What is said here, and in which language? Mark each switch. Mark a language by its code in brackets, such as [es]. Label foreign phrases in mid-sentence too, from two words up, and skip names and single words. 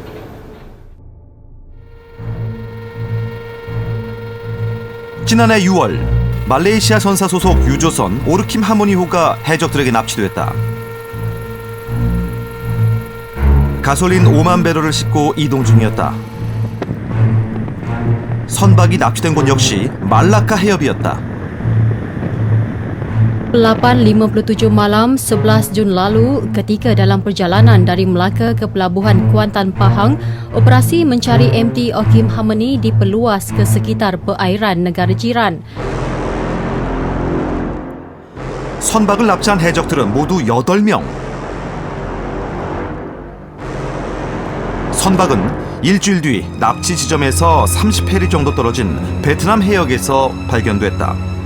[ko] 지난해 6월 말레이시아 선사 소속 유조선 오르킴 하모니호가 해적들에게 납치됐다. 가솔린 5만 배럴을 싣고 이동 중이었다. 선박이 납치된 곳 역시 말라카 해협이었다. [ms] 8.57 malam 11 Jun lalu ketika dalam perjalanan dari Melaka ke Pelabuhan Kuantan Pahang, operasi mencari MT Okim Harmony diperluas ke sekitar perairan negara jiran. [ko] 선박을 납치한 해적들은 모두 8명. 선박은 일주일 뒤 납치 지점에서 30해리 정도 떨어진 베트남 해역에서 발견됐다.